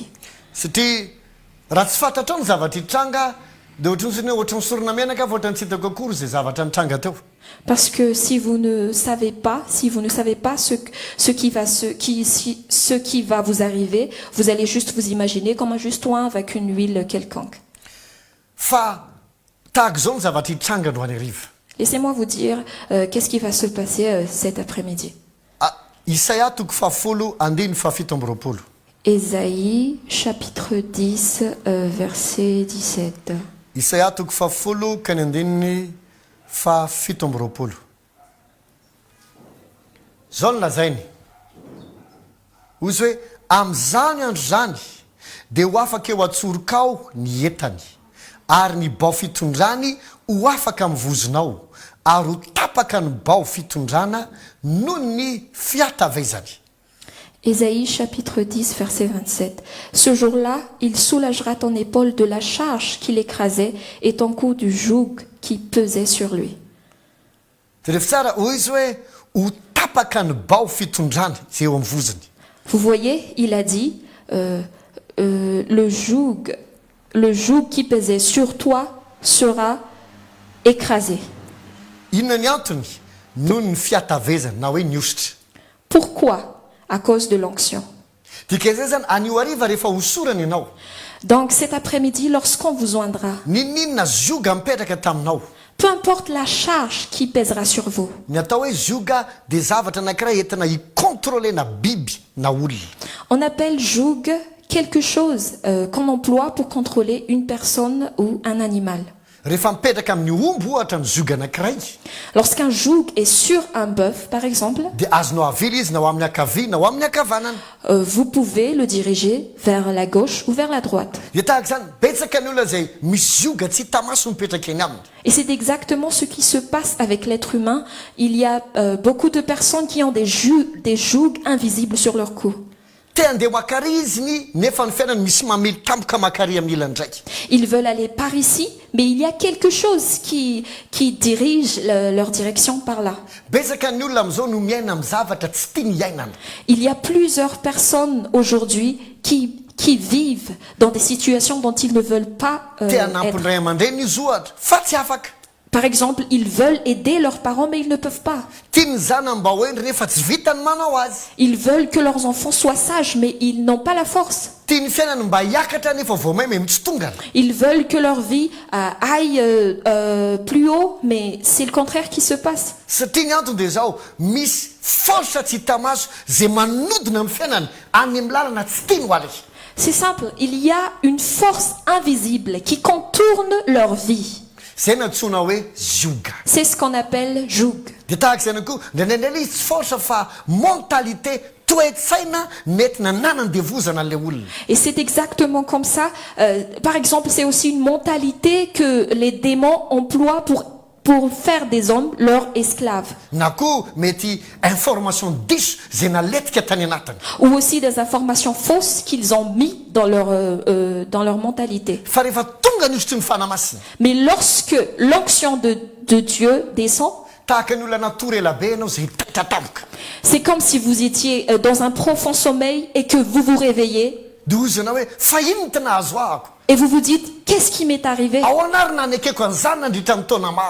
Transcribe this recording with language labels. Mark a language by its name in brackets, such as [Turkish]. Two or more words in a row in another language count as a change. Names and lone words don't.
[Malagasy] satria raha tsy fantatrao ny zavatra hitranga dia ohatrany hoe ohatra misorona menaka fa ohatra ny tsy hitako akory zay zavatra nitranga teo. [French] Parce que si vous ne savez pas ce qui va vous arriver, vous allez juste vous imaginer comme un juste oin avec une huile quelconque. [Malagasy] fa tahaka izao ny zavatra hitranga androany arivo. [French] Laissez-moi vous dire qu'est-ce qui va se passer cet après-midi. [Malagasy] Isaia toko fahafolo andiny fahafito amby roapolo. [French] Ésaïe chapitre 10 verset 17. [Malagasy] Isaia toko fahafolo ka ny andininy fahafito amby roapolo. Zao ny lazainy ozy hoe amin'izany andro zany dia ho afaka eo atsorokao ny entany ary ny bao fitondrany ho afaka mivozonao ary ho tapaka ny bao fitondrana noho ny fiatavezany. [French] Ésaïe chapitre 10 verset 27. Ce jour-là, il soulagera ton épaule de la charge qui l'écrasait et ton cou du joug qui pesait sur lui. [Malagasy] Rehefa tsara hoy izy hoe ho tapaka ny bao fitondrany zay eo amin'ny voziny. [French] Vous voyez, il a dit le joug qui pesait sur toi sera écrasé. [Malagasy] Inona ny antony noho ny fiatavezany na hoe ny ositra. [French] Pourquoi? À cause de l'onction. [Malagasy] Dikan'izay zany anio hariva rehefa hosorana ianao. [French] Donc cet après-midi, lorsqu'on vous oindra, [Malagasy] Ninina zioga mipetraka taminao. [French] peu importe la charge qui pèsera sur vous, [Malagasy] Ny atao hoe zioga dia zavatra anankiray entina hicontrôlena biby na olona. [French] on appelle joug quelque chose qu'on emploie pour contrôler une personne ou un animal. [Malagasy] Rehefa mipetraka amin'ny omby ohatra ny zioga anankiray [French] Lorsqu'un joug est sur un bœuf, par exemple, [Malagasy] dia azonao avily izy na ho amin'ny akavia na ho amin'ny akavanana. [French] vous pouvez le diriger vers la gauche ou vers la droite. [Malagasy] Dia tahaka zany betsaka ny olona zay misy zioga tsy hita maso mipetraka eny aminy. [French] Et c'est exactement ce qui se passe avec l'être humain. Il y a beaucoup de personnes qui ont des jougs invisibles sur leur cou. [Malagasy] Te andeha makary iziny nefa ny fiainany misy mamely tampoka makary amin'ny ilany ndraiky. [French] Ils veulent aller par ici, mais il y a quelque chose qui dirige leur direction par là. [Malagasy] Betsaka ny olona amin'izao no miaina amin'ny zavatra tsy tia ny iainana. [French] Il y a plusieurs personnes aujourd'hui qui vivent dans des situations dont ils ne veulent pas [Malagasy] Te [French] être. [Malagasy] hanampiny ray aman-dreny izy ohatra fa tsy afaka. [French] Par exemple, ils veulent aider leurs parents, mais ils ne peuvent pas. [Malagasy] Tiany zanany mba hoeny rehefa tsy vitany manao azy. [French] Ils veulent que leurs enfants soient sages, mais ils n'ont pas la force. [Malagasy] Tiany fiainany mba hiakatra nefa vao maimay mitsitongana. [French] Ils veulent que leur vie aille plus haut, mais c'est le contraire qui se passe. [Malagasy] Satria ny antony dia zao misy forsa tsy hita maso zay manodina amin'ny fiainany any amin'ny lalana tsy tiany ho aly. [French] C'est simple, il y a une force invisible qui contourne leur vie. [Malagasy] zay natsoina hoe zioga [French] C'est ce qu'on appelle joug. [Malagasy] de tahaka zay ihany koa ndraindraindray izy tsy forsa fa mentalité toetsaina mety nananany devozana an'ilay olona. [French] Et c'est exactement comme ça. Par exemple, c'est aussi une mentalité que les démons emploient pour faire des hommes leurs esclaves. [Malagasy] Na koa mety information diso zay naletika tany anatiny. [French] Ou aussi des informations fausses qu'ils ont mis dans leur mentalité. [Malagasy] Fa rehefa tonga ny osotry ny fanamasina [French] Mais lorsque l'onction de Dieu descend, [Malagasy] tahaka ny olona natory elabe ianao zay hitaitra tampoka [French] c'est comme si vous étiez dans un profond sommeil et que vous vous réveillez [Malagasy] de ozy ianao hoe fa ino ty nahazo ahako [French] et vous vous dites, qu'est-ce qui m'est arrivé? [Malagasy] ao anary nanekeko an'izany nandritra ny taona maro.